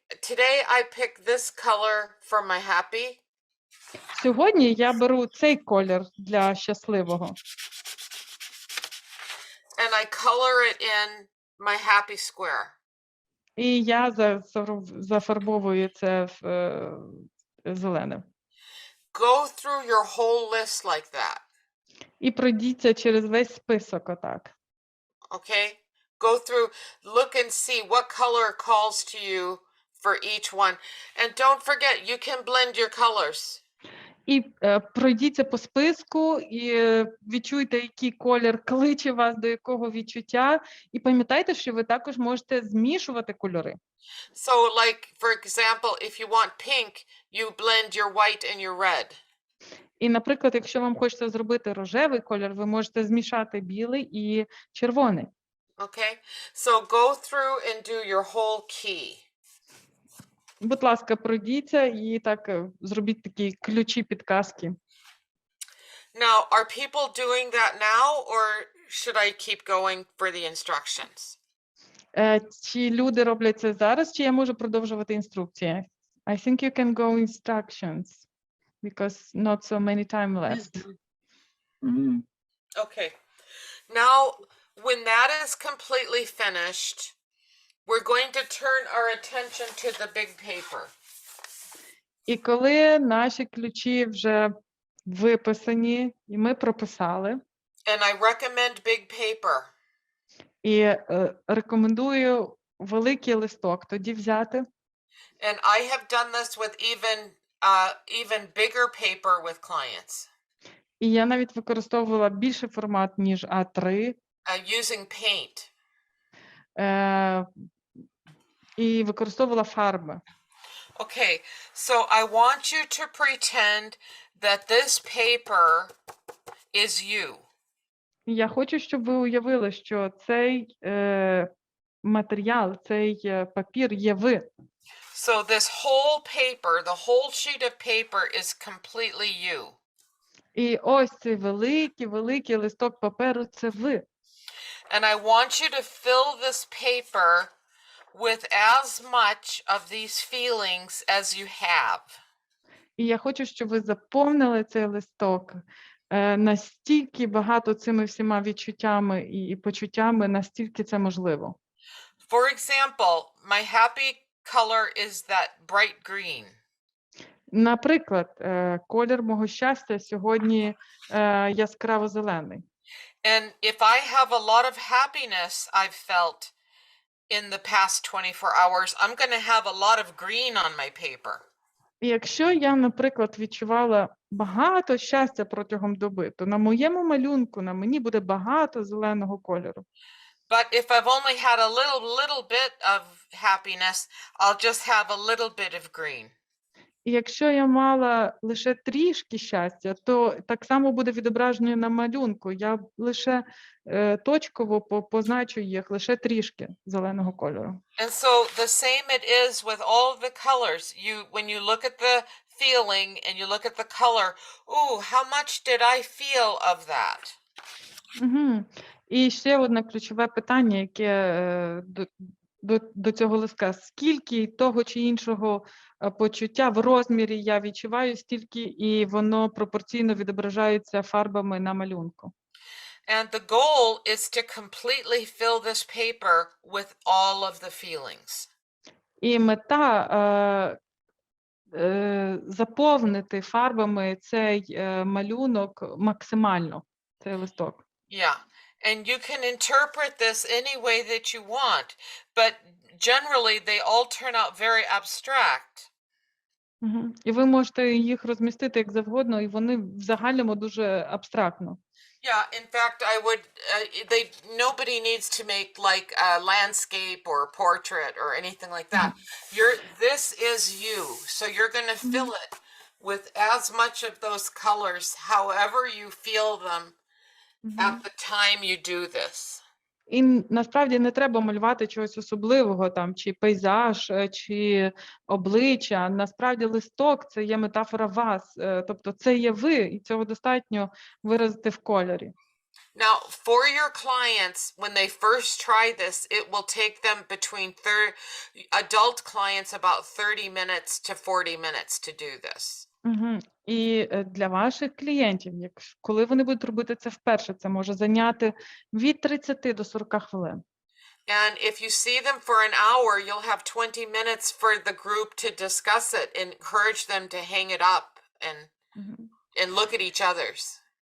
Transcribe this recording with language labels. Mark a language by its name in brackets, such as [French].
[English] Today I pick this color for my happy. [Ukrainian] Сьогодні я беру цей колір для щасливого. [English] And I color it in my happy square. [Ukrainian] І я зафарбовую це в зелене. [English] Go through your whole list like that. [Ukrainian] І пройдіться через весь список отак. [English] Okay? Go through, look and see what color calls to you for each one. And don't forget, you can blend your colors. [Ukrainian] І пройдіться по списку, і відчуйте, який колір кличе вас до якого відчуття. І пам'ятайте, що ви також можете змішувати кольори. [English] So, like, for example, if you want pink, you blend your white and your red. [Ukrainian] І, наприклад, якщо вам хочеться зробити рожевий колір, ви можете змішати білий і червоний. [English] Okay? So, go through and do your whole key. [Ukrainian] Будь ласка, пройдіться і так зробіть такі ключі, підказки. [English] Now, are people doing that now, or should I keep going for the instructions? [Ukrainian] Чи люди роблять це зараз, чи я можу продовжувати інструкції? [English] I think you can go instructions, because not so many time left. Okay. Now, when that is completely finished, we're going to turn our attention to the big paper. [Ukrainian] І коли наші ключі вже виписані, і ми прописали, [English] And I recommend big paper. [Ukrainian] і рекомендую великий листок тоді взяти. [English] And I have done this with even bigger paper with clients. [Ukrainian] І я навіть використовувала більший формат, ніж А3. [English] Using paint. [Ukrainian] І використовувала фарби. [English] Okay, so I want you to pretend that this paper is you. [Ukrainian] Я хочу, щоб ви уявили, що цей матеріал, цей папір є ви. [English] So this whole paper, the whole sheet of paper is completely you. [Ukrainian] І ось цей великий листок паперу – це ви. [English] And I want you to fill this paper with as much of these feelings as you have. [Ukrainian] І я хочу, щоб ви заповнили цей листок настільки багато цими всіма відчуттями і почуттями, настільки це можливо. [English] For example, my happy color is that bright green. [Ukrainian] Наприклад, колір мого щастя сьогодні яскраво зелений. [English] And if I have a lot of happiness I've felt in the past 24 hours, I'm going to have a lot of green on my paper. [Ukrainian] І якщо я, наприклад, відчувала багато щастя протягом доби, то на моєму малюнку, на мені буде багато зеленого кольору. [English] But if I've only had a little bit of happiness, I'll just have a little bit of green. [Ukrainian] І якщо я мала лише трішки щастя, то так само буде відображення на малюнку. Я лише точково позначу їх, лише трішки зеленого кольору. [English] And so the same it is with all of the colors. When you look at the feeling and you look at the color, ooh, how much did I feel of that? Угу. [Ukrainian] І ще одне ключове питання, яке до цього листка. Скільки того чи іншого почуття в розмірі я відчуваю, стільки і воно пропорційно відображається фарбами на малюнку. [English] And the goal is to completely fill this paper with all of the feelings. [Ukrainian] І мета заповнити фарбами цей малюнок максимально, цей листок. Yeah. [English] And you can interpret this any way that you want, but generally they all turn out very abstract. Мгм. [Ukrainian] І ви можете їх розмістити як завгодно, і вони в загальному дуже абстрактно. [English] Yeah, in fact, I would, nobody needs to make like a landscape or a portrait or anything like that. This is you. So you're going to fill it with as much of those colors, however you feel them at the time you do this. [Ukrainian] І насправді не треба малювати чогось особливого, там, чи пейзаж, чи обличчя. Насправді листок – це є метафора вас, тобто це є ви, і цього достатньо виразити в кольорі. [English] Now, for your clients, when they first try this, it will take them between adult clients about 30 minutes to 40 minutes to do this. [Ukrainian] І для ваших клієнтів, коли вони будуть робити це вперше, це може зайняти від 30 до 40 хвилин. [English] And if you see them for an hour, you'll have 20 minutes for the group to discuss it and encourage them to hang it up and look at each other's.